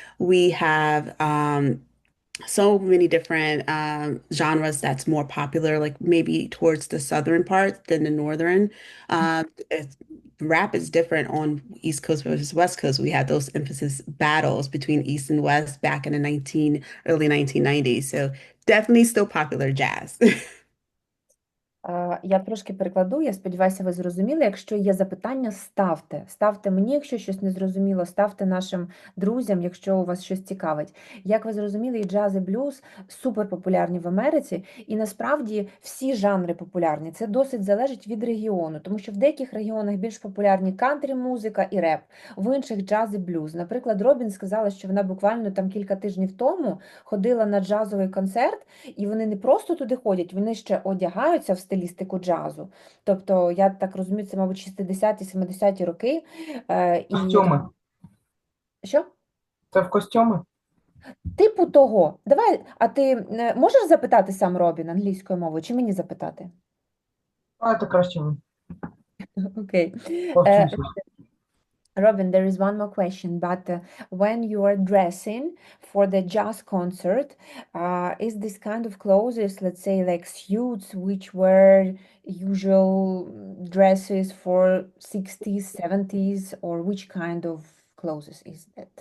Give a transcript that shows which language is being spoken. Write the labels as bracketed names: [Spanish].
[English] We have so many different genres that's more popular, like maybe towards the southern part than the northern. Rap is different on East Coast versus West Coast. We had those emphasis battles between East and West back in the early 1990s. So definitely still popular jazz. [Ukrainian] Я трошки перекладу, я сподіваюся, ви зрозуміли. Якщо є запитання, ставте. Ставте мені, якщо щось не зрозуміло, ставте нашим друзям, якщо у вас щось цікавить. Як ви зрозуміли, і джаз, і блюз супер популярні в Америці, і насправді всі жанри популярні. Це досить залежить від регіону, тому що в деяких регіонах більш популярні кантрі-музика і реп, в інших джаз і блюз. Наприклад, Робін сказала, що вона буквально там кілька тижнів тому ходила на джазовий концерт, і вони не просто туди ходять, вони ще одягаються в стилістику джазу. Тобто, я так розумію, це, мабуть, 60-70-ті роки. І Костюми. що? Це в костюми? Типу того. Давай, а ти можеш запитати сам Робін англійською мовою, чи мені запитати? А, це краще ви. Окей. Повчуся. [English] Robin, there is one more question, but when you are dressing for the jazz concert, is this kind of clothes, let's say like suits, which were usual dresses for 60s, 70s, or which kind of clothes is that?